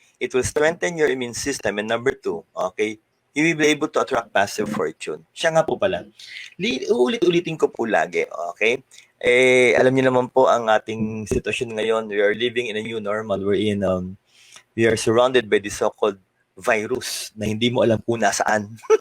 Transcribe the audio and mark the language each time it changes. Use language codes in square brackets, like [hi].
[en] it will strengthen your immune system. And number 2, okay, you will be able to attract passive fortune. [tl] Siya nga po pala. Uulit-ulitin ko po lagi, okay? Alam niyo naman po ang ating sitwasyon ngayon. [en] We are living in a new normal. We are surrounded by the so-called virus [tl] na hindi mo alam kung nasaan.